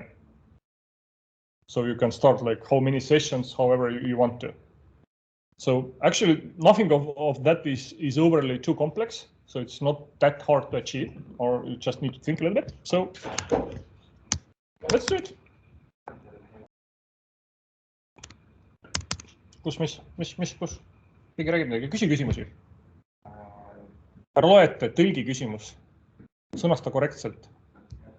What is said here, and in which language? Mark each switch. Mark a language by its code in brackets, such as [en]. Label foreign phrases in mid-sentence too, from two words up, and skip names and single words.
[en] So you can start like how many sessions, however you want to. So actually nothing of that is overly too complex. So it's not that hard to achieve, or you just need to think a little bit. So let's do it. [et] Kus? Keegi räägib midagi, küsi küsimusi. Ära loeta, tõlgi küsimus. Sõnasta korrektselt.